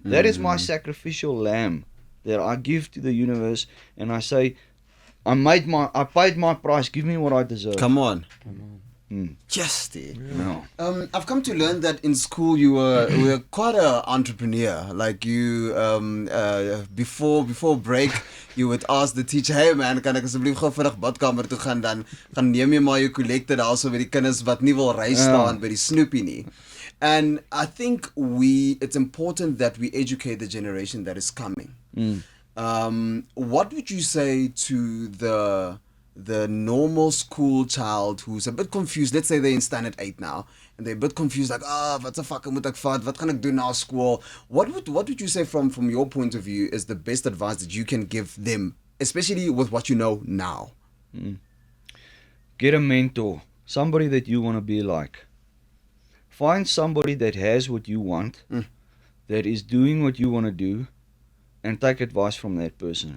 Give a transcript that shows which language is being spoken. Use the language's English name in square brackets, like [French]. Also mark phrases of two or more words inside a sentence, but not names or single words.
[English] That is my sacrificial lamb that I give to the universe, and I say, I paid my price. Give me what I deserve. Come on. Just Yeah. I've come to learn that in school you were quite an entrepreneur. Like you, before break, you would ask the teacher, [Afrikaans] "Hey man, kan ek asseblief gou vinnig badkamer toe gaan dan gaan neem jy maar jou kollekte daarso by die kinders wat nie wil ry staan by die snoepie nie." [English] And I think it's important that we educate the generation that is coming. What would you say to the normal school child who's a bit confused. Let's say they're in standard 8 now, and they're a bit confused, like, wat the fuck [Afrikaans] moet ek vat? Wat gaan ek doen na school? [English] What would you say from your point of view is the best advice that you can give them, especially with what you know now? Get a mentor, somebody that you want to be like. Find somebody that has what you want, that is doing what you want to do, and take advice from that person.